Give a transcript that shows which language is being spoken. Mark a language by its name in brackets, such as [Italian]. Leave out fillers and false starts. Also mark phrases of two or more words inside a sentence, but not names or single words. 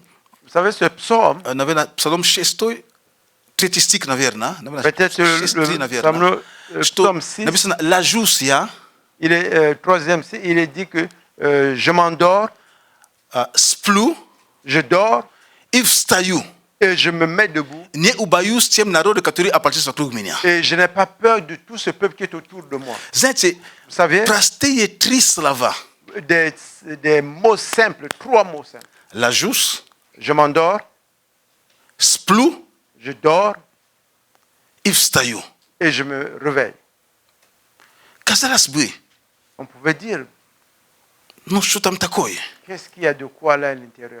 [French] Vous savez, ce psaume, [Russian] наверное, псалом 6, 3 стих, наверное, [French] peut-être le 6, [Russian] наверное, что [French] psaume 6, [Russian] написано «Ложусь я, [French] il est troisième, il est dit que je m'endors, [Russian] сплю [French] je dors [Russian] и встаю. [French] et je me mets debout [Russian] Не убоюсь тем народа, который опасается вокруг меня». [French] et je n'ai pas peur de tout ce peuple qui est autour de moi. [Russian] Знаете, [French] Vous savez, [Russian] простые 3 слова. [French] des mots simples, 3 mots simples. [Russian] Ложусь, [French] Je m'endors, [Russian] сплю [French] je dors [Russian] и [French] Et je me réveille. On pouvait dire, qu'est-ce qu'il y a de quoi là à l'intérieur?